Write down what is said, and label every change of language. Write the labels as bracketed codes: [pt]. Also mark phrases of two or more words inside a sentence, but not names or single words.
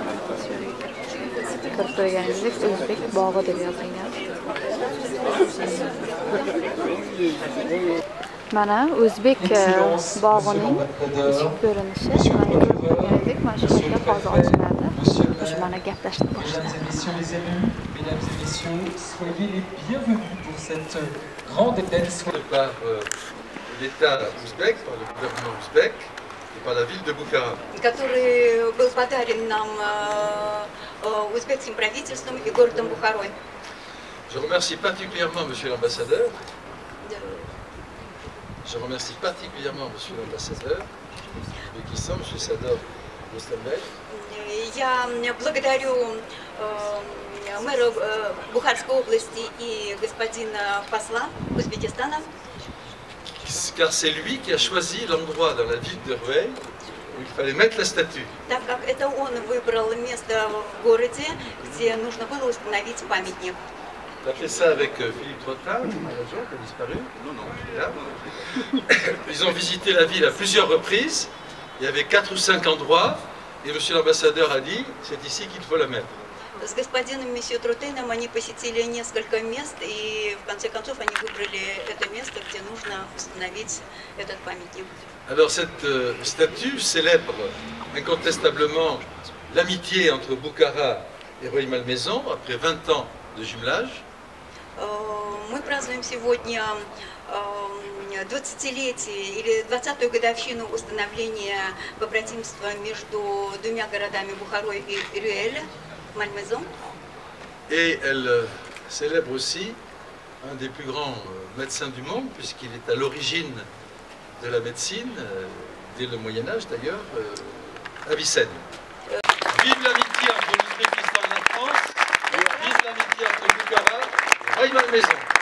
[uz] Ko'rib turganingizdek, o'zbek bog'i deb yozilgan. Mana o'zbek bog'ining ichki ko'rinishi. Mana shu yerda hozir ochiladi. Mana gaplashib boshlaymiz. [fr] Mesdames et messieurs, soyez les bienvenus pour cette grande et belle soirée par l'État ouzbek, par le gouvernement ouzbek et par la ville de Bukhara. [ru] Который был подарен нам узбекским правительством и городом Бухарой. [fr] Je remercie particulièrement Monsieur l'ambassadeur. Je remercie particulièrement Monsieur l'ambassadeur d'Ouzbékistan, Monsieur Sador Rustamбек. [ru] Я благодарю мэра Бухарской области и господина посла Узбекистана. [fr] Car c'est lui qui a choisi l'endroit dans la ville de Rueil où il fallait mettre la statue. [ru] Так как это он выбрал место в городе, где нужно было установить памятник. [fr] On a fait ça avec Philippe Trottard, l'agent qui a disparu. Ils ont visité la ville à plusieurs reprises. Il y avait 4 ou 5 endroits et Monsieur l'ambassadeur a dit c'est ici qu'il faut la mettre. [ru] С господином месье Тротеном они посетили несколько мест и в конце концов они выбрали это место, где нужно установить этот памятник. [fr] Alors cette statue célèbre incontestablement l'amitié entre Bukhara et Rueil-Malmaison après 20 ans de jumelage. [ru] Мы празднуем сегодня 20-летие или 20-ю годовщину установления побратимства между двумя городами Бухарой и Рюэль, Мальмезон. [fr] Et elle célèbre aussi un des plus grands médecins du monde, puisqu'il est à l'origine de la médecine, dès le Moyen-Âge d'ailleurs, Avicenne. Vive l'amitié entre l'Ouzbékistan et la France, vive l'amitié entre Bukhara et Rueil-Malmaison.